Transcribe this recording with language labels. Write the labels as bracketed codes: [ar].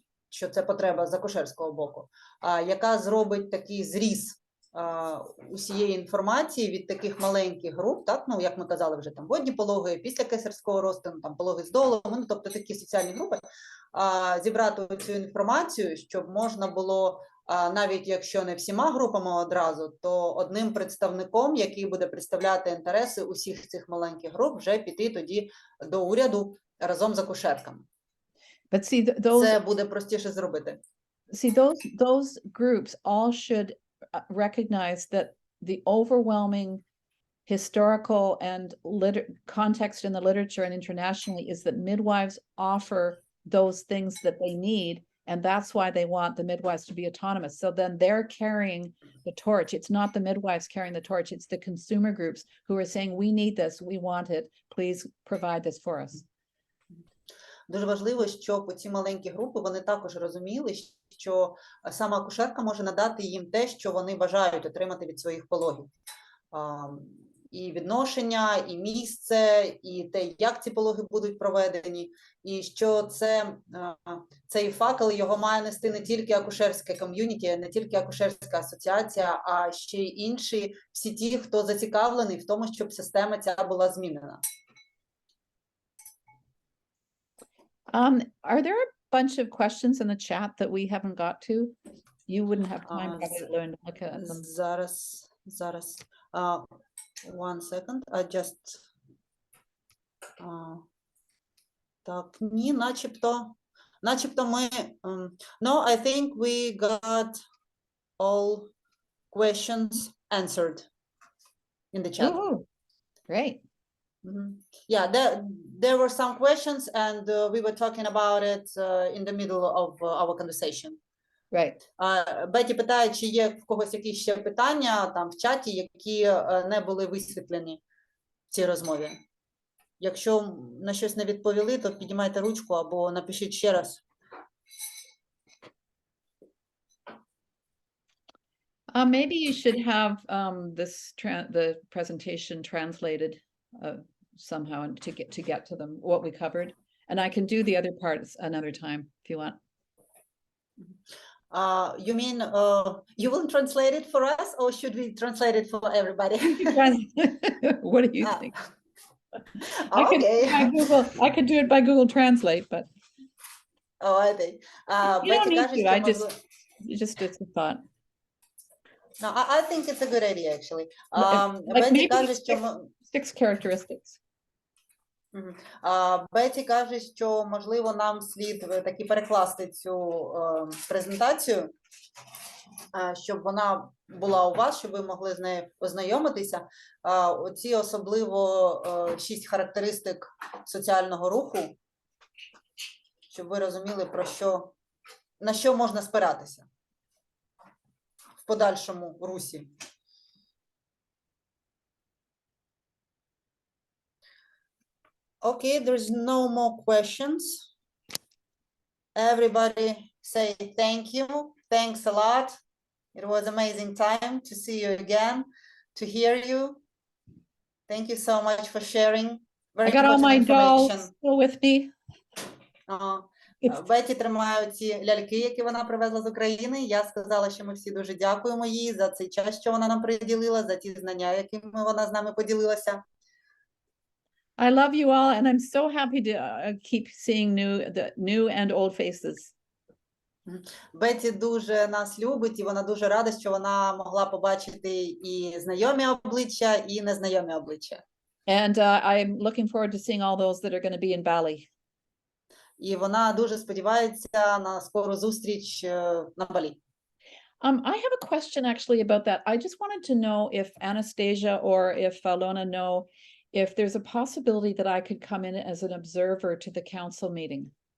[uk] що це потреба з акушерського боку, яка зробить такий зріз усієї інформації від таких маленьких груп, так, ну, як ми казали вже, там, водні пологи, після кесарського розтину, там, пологи з долом, ну, тобто такі соціальні групи, зібрати цю інформацію, щоб можна було, навіть якщо не всіма групами одразу, то одним представником, який буде представляти інтереси усіх цих маленьких груп, вже піти тоді до уряду разом з акушерками. Це буде простіше зробити. [en] See, those groups all should recognize that the overwhelming historical and context in the literature and internationally is that midwives offer those things that they need, and that's why they want the midwives to be autonomous. So then they're carrying the torch. It's not the midwives carrying the torch, it's the consumer groups who are saying, we need this, we want it, please provide this for us. [uk] Дуже важливо, щоб ці маленькі групи, вони також розуміли, що сама акушерка може надати їм те, що вони бажають отримати від своїх пологів. І відношення, і місце, і те, як ці пологи будуть проведені, і що цей факел його має нести не тільки акушерське ком'юніті, не тільки акушерська асоціація, а ще й інші, всі ті, хто зацікавлений в тому, щоб система ця була змінена. [en] Are there a bunch of questions in the chat that we haven't got to? You wouldn't have time probably to learn to look at them. [uk] Зараз. [en] One second. I just... [uk] Так, ні, начебто ми... [en] No, I think we got all questions answered in the chat. Oh, great. Yeah, there were some questions, and we were talking about it in the middle of our conversation. Right. [uk] Беті питає, чи є в когось якісь ще питання там в чаті, які не були висвітлені в цій розмові. Якщо на щось не відповіли, то піднімайте ручку або напишіть ще раз. [en] Maybe you should have the presentation translated somehow and to get to them, what we covered. And I can do the other parts another time if you want. You mean you will translate it for us, or should we translate it for everybody? What do you think? Okay. I could do it by Google Translate, but oh, I think. You don't need to. Just it's a thought. No, I think it's a good idea actually. Like maybe 6 characteristics. [uk] Беті каже, що, можливо, нам слід таки перекласти цю презентацію, щоб вона була у вас, щоб ви могли з нею ознайомитися. Оці особливо 6 характеристик соціального руху, щоб ви розуміли, на що можна спиратися в подальшому русі. [en] Okay, there's no more questions. Everybody say thank you. Thanks a lot. It was amazing time to see you again, to hear you. Thank you so much for sharing. Very I got all important my dolls information. still with me. [uk] Беті тримає ці ляльки, які вона привезла з України. Я сказала, що ми всі дуже дякуємо їй за цей час, що вона нам приділила, за ті знання, якими вона з нами поділилася. [en] I love you all, and I'm so happy to keep seeing new and old faces. [uk] Беті дуже нас любить, і вона дуже рада, що вона могла побачити і знайомі обличчя, і незнайомі обличчя. [en] And I'm looking forward to seeing all those that are going to be in Bali. [uk] І вона дуже сподівається на скору зустріч на Балі. [en] I have a question actually about that. I just wanted to know if Anastasia or if Lona know if there's a possibility that I could come in as an observer to the council meeting.